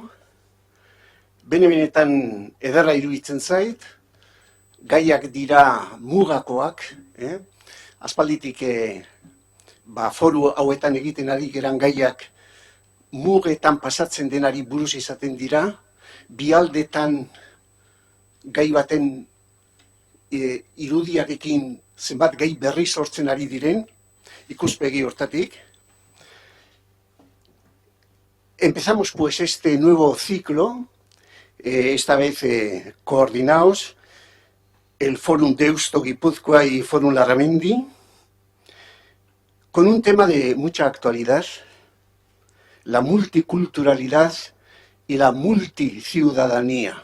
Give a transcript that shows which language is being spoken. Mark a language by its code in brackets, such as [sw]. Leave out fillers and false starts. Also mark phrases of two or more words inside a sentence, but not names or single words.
[eu] Bene-benetan ederra iruditzen zait, gaiak dira mugakoak, aspalditik foru hauetan egiten ari geran gaiak mugetan pasatzen denari buruz izaten dira, bialdetan gai baten irudiarekin zenbat gai berri sortzen ari diren, ikuspegi hortatik. [es] Empezamos pues este nuevo ciclo, esta vez coordinados, el Forum Deusto Guipúzcoa y Forum Larramendi, con un tema de mucha actualidad, la multiculturalidad y la multiciudadanía.